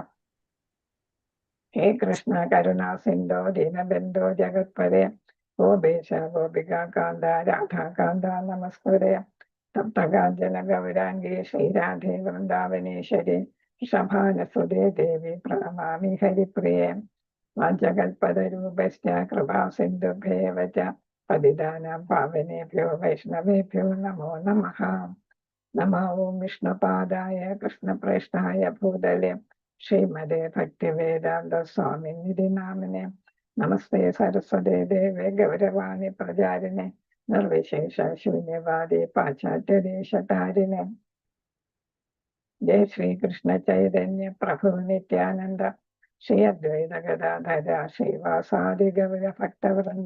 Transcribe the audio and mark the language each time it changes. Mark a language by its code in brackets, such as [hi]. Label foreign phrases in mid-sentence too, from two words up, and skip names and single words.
[sa] ഹേ കൃഷ്ണ കരുണാ സിന്ധോ ദീനബന്ധോ ജഗത്പദേ ഗോപേശ ഗോപികാ കാന്ത രാധാകാന്ത നമസ്കുരേ സപ്തകാഞ്ചന ഗൗരാംഗേ ശ്രീരാധേ വൃന്ദാവനേശ്വരി ഋഷഭാനസുതേ ദേവി പ്രണമാമി ഹരിപ്രിയേ വാഞ്ചകൽപതരൂപശ്ച കൃപാ സിന്ധുഭ്യേവ ച പതിതാനാം പാവനേഭ്യോ വൈഷ്ണവേഭ്യോ നമോ നമഃ. നമോ ഓം വിഷ്ണുപാദായ കൃഷ്ണപ്രേഷ്ഠായ ഭൂതലേ ശ്രീമതേ ഭക്തിവേദാന്ത സ്വാമിനിധി നാമിനെ. നമസ്തേ സരസ്വതേ ദേവേ ഗൗരവാണി പ്രചാരിണെ നിർവിശേഷ ശൂന്യവാദി പാശ്ചാത്യദേശതാരിണെ. ജയ ശ്രീകൃഷ്ണ ചൈതന്യ പ്രഭു നിത്യാനന്ദ ശ്രീ അദ്വൈത ഗദാധര ശ്രീവാസാദി ഗൗര ഭക്തവൃന്ദ.